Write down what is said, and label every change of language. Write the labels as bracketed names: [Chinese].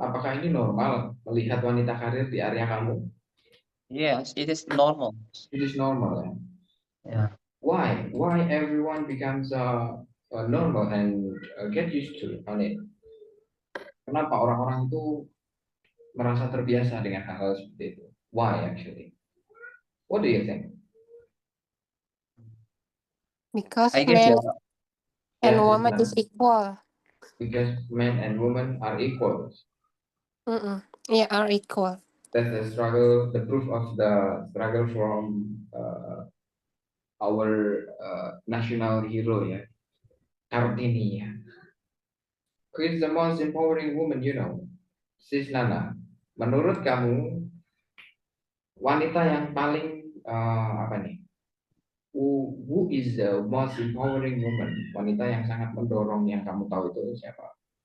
[Indonesian] Apakah ini normal melihat wanita karir di area kamu? [English] Yes, it is normal. It is normal, ya? Yeah. Why? Why everyone becomes normal and get used to on it? [Indonesian] Kenapa orang-orang itu merasa terbiasa dengan hal-hal seperti itu. [English] Why actually? What do you think? Because I guess men yeah. and Yes, woman Islam. is equal. Because men and women are equal. Yeah, are equal. That's the struggle, the proof of the struggle from our national hero, ya, Kartini, ya. Who is the most empowering woman, you know? [Indonesian] Sis Nana, menurut kamu wanita yang paling apa nih? [English] Who is the most empowering woman? [Indonesian] Wanita yang sangat mendorong yang kamu tahu itu siapa?